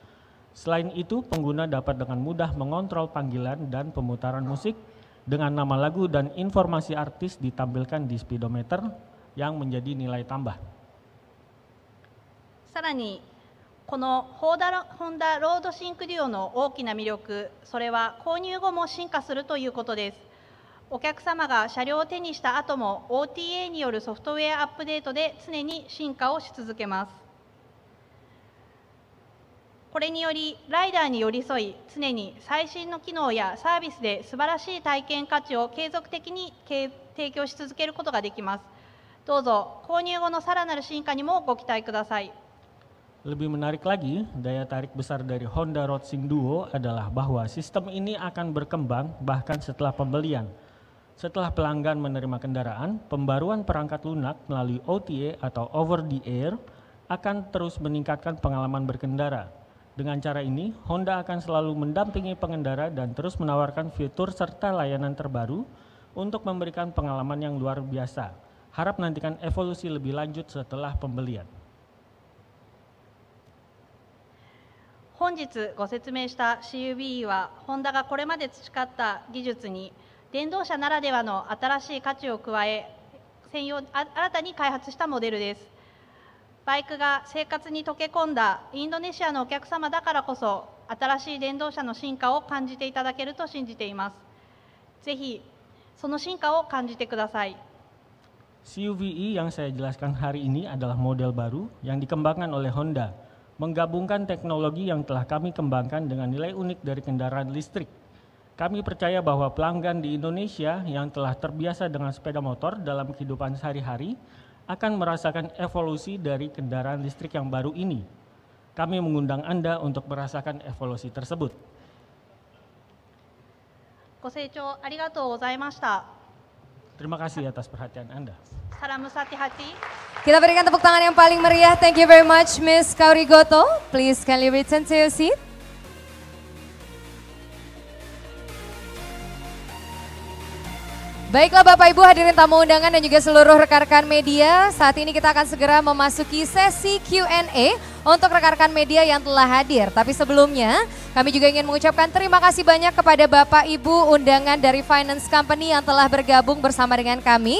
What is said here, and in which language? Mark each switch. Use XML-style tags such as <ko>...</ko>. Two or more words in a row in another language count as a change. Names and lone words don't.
<id>Selain itu, pengguna dapat dengan mudah mengontrol panggilan dan pemutaran musik dengan nama lagu dan informasi artis ditampilkan di speedometer yang menjadi nilai tambah.</id> <ja>さらに、このホンダロードシンクデュオの大きな魅力、それは購入後も進化するということです。お客様が車両を手にした後も OTA によるソフトウェアアップデートで常に進化をし続けます。これによりライダーに寄り添い、常に最新の機能やサービスで素晴らしい体験価値を継続的に提供し続けることができます。どうぞ購入後のさらなる進化にもご期待ください。</ja> <id>Lebih menarik lagi, daya tarik besar dari Honda Roadsync Duo adalah bahwa sistem ini akan berkembang bahkan setelah pembelian. Setelah pelanggan menerima kendaraan, pembaruan perangkat lunak melalui OTA atau</id> <en>over the air</en> <id>akan terus meningkatkan pengalaman berkendara. Dengan cara ini, Honda akan selalu mendampingi pengendara dan terus menawarkan fitur serta layanan terbaru untuk memberikan pengalaman yang luar biasa. Harap nantikan evolusi lebih lanjut setelah pembelian.</id> <ja>本日ご説明した CUVe は、ホンダがこれまで培った技術に電動車ならではの新しい価値を加え、新たに開発したモデルです。バイクが生活に溶け込んだインドネシアのお客様だからこそ、新しい電動車の進化を感じていただけると信じています。ぜひその進化を感じてください。</ja> <id>CUVe yang saya jelaskan hari ini adalah model baru yang dikembangkan oleh Honda. menggabungkan teknologi yang telah kami kembangkan dengan nilai unik dari kendaraan listrik. Kami percaya bahwa pelanggan di Indonesia yang telah terbiasa dengan sepeda motor dalam kehidupan sehari-hari akan merasakan evolusi dari kendaraan listrik yang baru ini. Kami mengundang Anda untuk merasakan evolusi tersebut.</id> <ja>ご清聴ありがとうございました。</ja> <id>Terima kasih atas perhatian Anda. Salam sati hati. Kita berikan tepuk tangan yang paling meriah.</id> <en>Thank you very much, Miss Kaurigoto. Please kindly return to your seat.</en> <id>Baiklah Bapak Ibu hadirin tamu undangan dan juga seluruh rekan-rekan media. Saat ini kita akan segera memasuki sesi Q&A untuk rekan-rekan media yang telah hadir. Tapi sebelumnya kami juga ingin mengucapkan terima kasih banyak kepada Bapak Ibu undangan dari</id> <en>Finance Company</en> <id>yang telah bergabung bersama dengan kami.</id>